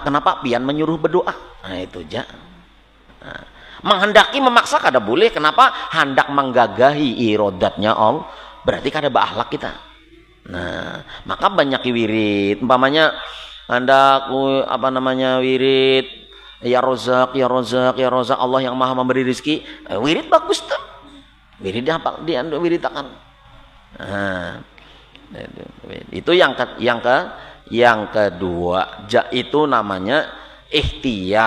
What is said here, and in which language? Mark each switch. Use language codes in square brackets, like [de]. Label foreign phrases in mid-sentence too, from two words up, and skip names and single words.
[bjn] Kenapa? Pian menyuruh berdoa. Nah itu aja. Nah, menghendaki memaksa kada boleh. [id] Kenapa? Hendak menggagahi irodatnya Allah. Berarti kada berakhlak kita. Nah, maka banyak wirid. Umpamanya hendak wirid [ar] يا رزاق يا رزاق يا رزاق, [id] Allah yang maha memberi rezeki. Wirid bagus tuh. Wirid apa? Wirid akan. Nah, itu yang kedua, itu namanya ikhtiar.